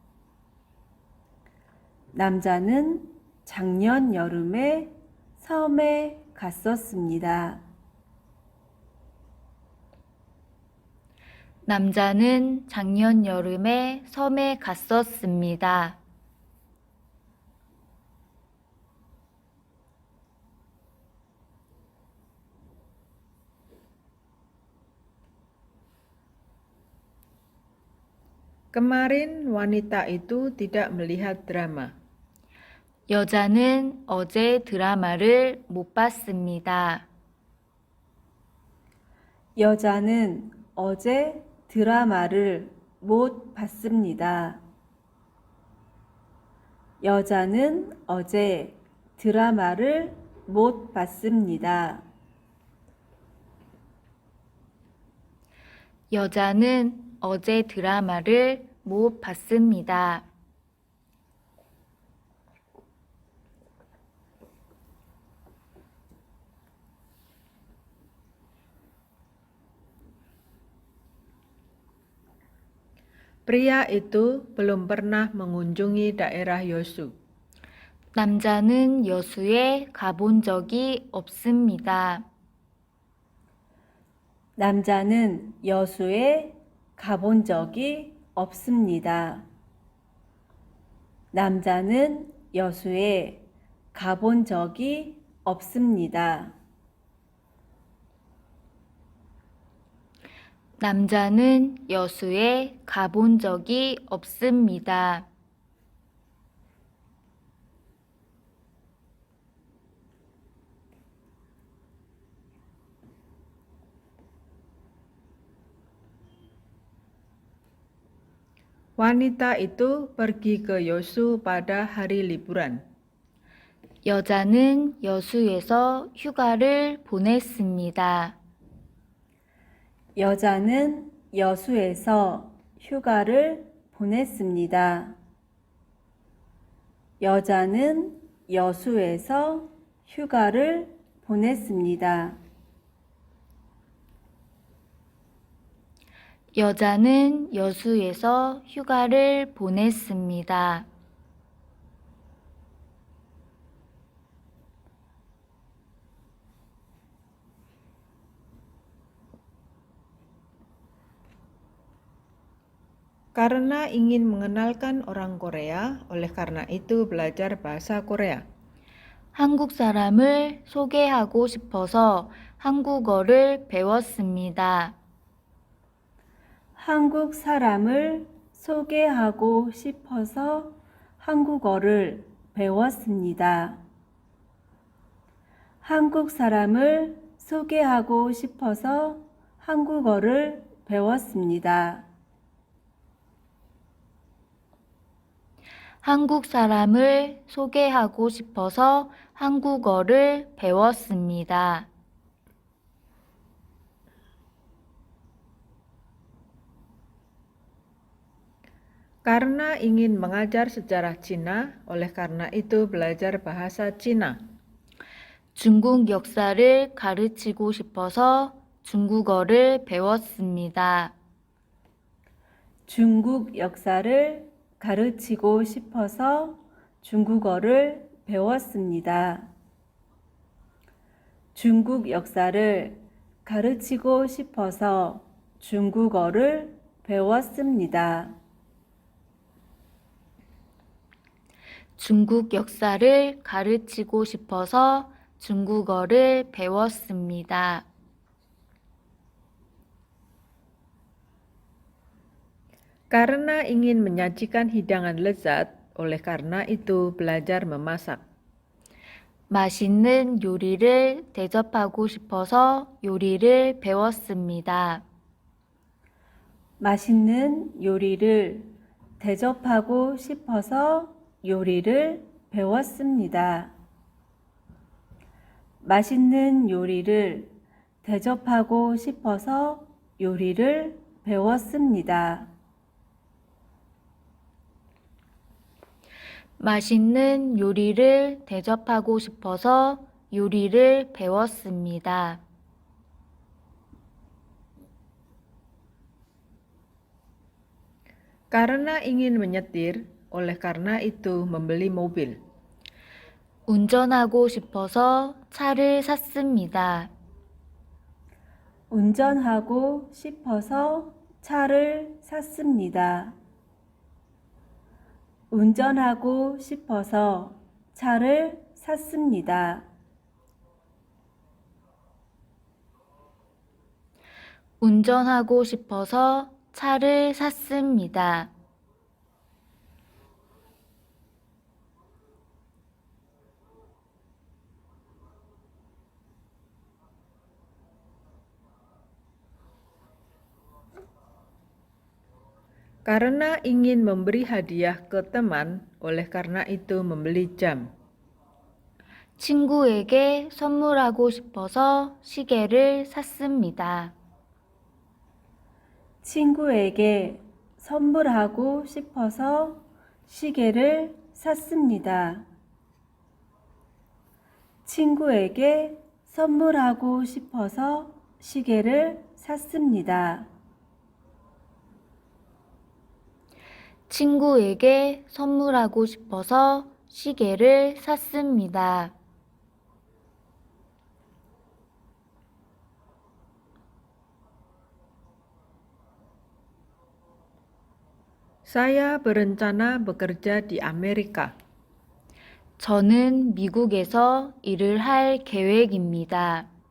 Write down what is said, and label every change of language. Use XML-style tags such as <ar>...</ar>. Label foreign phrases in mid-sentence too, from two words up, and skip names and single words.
<ko>남자는 작년 여름에 섬에 갔었습니다. 남자는 작년 여름에 섬에 갔었습니다.</ko> <id>Kemarin wanita itu tidak melihat drama.</id> <ko>여자는 어제 드라마를 못 봤습니다. 여자는 어제 드라마를 못 봤습니다. 여자는 어제 드라마를 못 봤습니다. 여자는 어제 드라마를 못 봤습니다.</ko> <id>Pria itu belum pernah mengunjungi daerah Yosu.</id> <ko>남자는 여수에 가본 적이 없습니다. 남자는 여수에 가본 적이 없습니다. 남자는 여수에 가본 적이 없습니다. 남자는 여수에 가본 적이 없습니다.</ko> <id>Wanita itu pergi ke Yosu pada hari liburan.</id> <ko>여자는 여수에서 휴가를 보냈습니다. 여자는 여수에서 휴가를 보냈습니다. 여자는 여수에서 휴가를 보냈습니다. 여자는 여수에서 휴가를 보냈습니다.</ko> <id>Karena ingin mengenalkan orang Korea, oleh karena itu belajar bahasa Korea.</id> <ko>한국 사람을 소개하고 싶어서 한국어를 배웠습니다. 한국 사람을 소개하고 싶어서 한국어를 배웠습니다. 한국 사람을 소개하고 싶어서 한국어를 배웠습니다. 한국 사람을 소개하고 싶어서 한국어를 배웠습니다.</ko> <id>Karena ingin mengajar sejarah Cina, oleh karena itu belajar bahasa Cina.</id> <ko>중국 역사를 가르치고 싶어서 중국어를 배웠습니다. 중국 역사를 가르치고 싶어서 중국어를 배웠습니다. 중국 역사를 가르치고 싶어서 중국어를 배웠습니다. 중국 역사를 가르치고 싶어서 중국어를 배웠습니다.</ko> <id>Karena ingin menyajikan hidangan lezat, oleh karena itu belajar memasak.</id> <ko>맛있는 요리를 대접하고 싶어서 요리를 배웠습니다. 맛있는 요리를 대접하고 싶어서 요리를 배웠습니다. 맛있는 요리를 대접하고 싶어서 요리를 배웠습니다. 맛있는 요리를 대접하고 싶어서 요리를 배웠습니다.</ko> <id>Karena ingin menyetir, oleh karena itu membeli mobil.</id> <ko>운전하고 싶어서 차를 샀습니다. 운전하고 싶어서 차를 샀습니다. 운전하고 싶어서 차를 샀습니다. 운전하고 싶어서 차를 샀습니다.</ko> <id>Karena ingin memberi hadiah ke teman, oleh karena itu membeli jam.</id> <ko>친구에게 선물하고 싶어서 시계를 샀습니다. 친구에게 선물하고 싶어서 시계를 샀습니다. 친구에게 선물하고 싶어서 시계를 샀습니다. 친구에게 선물하고 싶어서 시계를 샀습니다.</ko> <id>Saya berencana bekerja di Amerika.</id> <ko>저는 미국에서 일을 할 계획입니다.</ko>